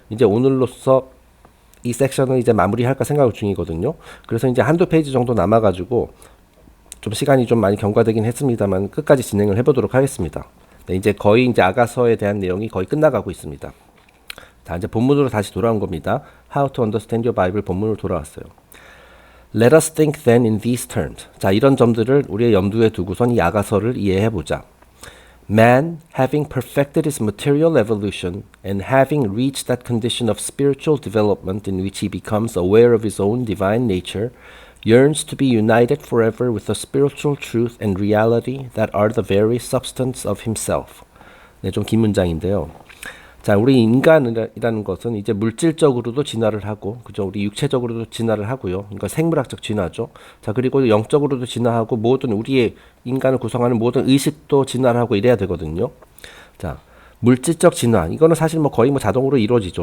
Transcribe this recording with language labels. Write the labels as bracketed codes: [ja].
[ko] 이제 오늘로써 이 섹션을 이제 마무리할까 생각 중이거든요. 그래서 이제 한두 페이지 정도 남아가지고 좀 시간이 좀 많이 경과되긴 했습니다만 끝까지 진행을 해보도록 하겠습니다. 네, 이제 거의 이제 아가서에 대한 내용이 거의 끝나가고 있습니다. 자, 이제 본문으로 다시 돌아온 겁니다. [en] How to Understand Your Bible [ko] 본문으로 돌아왔어요. [en] Let us think then in these terms. [ko] 자, 이런 점들을 우리의 염두에 두고선 이 아가서를 이해해 보자. [en] Man, having perfected his material evolution and having reached that condition of spiritual development in which he becomes aware of his own divine nature, yearns to be united forever with the spiritual truth and reality that are the very substance of himself. [ko] 네, 좀 긴 문장인데요. 자, 우리 인간이라는 것은 이제 물질적으로도 진화를 하고, 그죠? 우리 육체적으로도 진화를 하고요. 그러니까 생물학적 진화죠. 자, 그리고 영적으로도 진화하고, 모든 우리의 인간을 구성하는 모든 의식도 진화를 하고 이래야 되거든요. 자, 물질적 진화, 이거는 사실 뭐 거의 뭐 자동으로 이루어지죠.